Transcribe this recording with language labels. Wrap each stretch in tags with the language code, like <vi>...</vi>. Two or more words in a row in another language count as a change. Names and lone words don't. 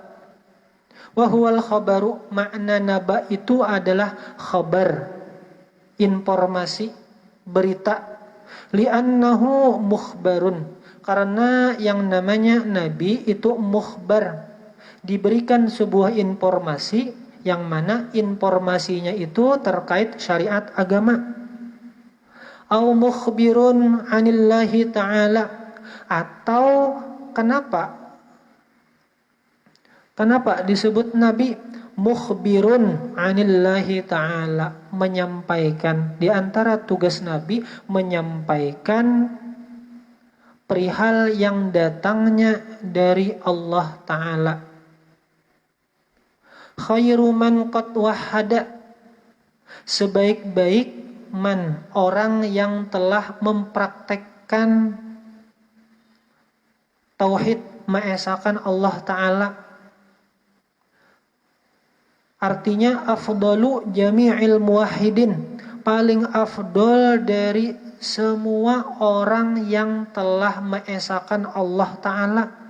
<ar>وهو الخبر,</ar> <id>makna naba itu adalah khabar, informasi, berita.</id> <ar>لأنه مخبر,</ar> <id>karena yang namanya nabi itu mukhbar, diberikan sebuah informasi yang mana informasinya itu terkait syariat agama.</id> <ar>أو مخبر عن الله تعالى,</ar> <id>atau kenapa disebut nabi?</id> <ar>مخبر عن الله تعالى, menyampaikan.</ar> <id>Di antara tugas nabi menyampaikan perihal yang datangnya dari Allah Ta'ala.</id> <ar>خير من قد وحّد,</ar> <id>sebaik-baik man, orang yang telah mempraktekkan tauhid, mengesahkan Allah Ta'ala. Artinya</id> <ar>أفضل جميع الموحدين,</ar> <id>paling afdol dari semua orang yang telah mengesahkan Allah Ta'ala.</id>